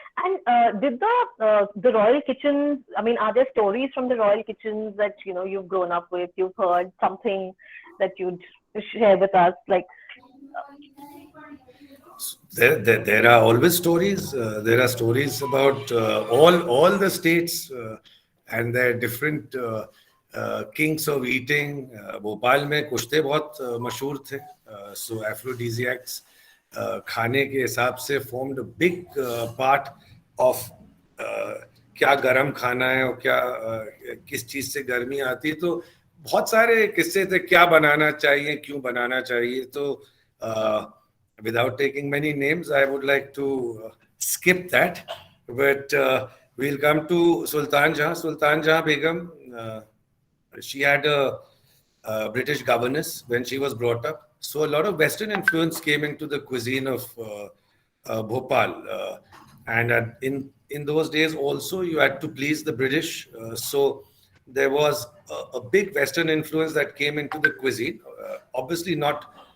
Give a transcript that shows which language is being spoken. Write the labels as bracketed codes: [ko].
[en] And did the royal kitchens, I mean, are there stories from the royal kitchens that you've grown up with, you've heard something that you'd share with us, like there are always stories. There are stories about all the states and their different kings of eating. [hi] Bhopal में कुश्ते बहुत मशहूर थे. So aphrodisiacs खाने के हिसाब से [en] formed a big part of [hi] क्या गरम खाना है और क्या किस चीज से गर्मी आती है. तो बहुत सारे किस्से थे, क्या बनाना चाहिए, क्यों बनाना चाहिए. [en] तो without taking many names, I would like to skip that, but we'll come to Sultan Jahan Begum. She had a British governess when she was brought up, so a lot of Western influence came into the cuisine of Bhopal, and in those days also you had to please the British, so there was a big Western influence that came into the cuisine. Obviously not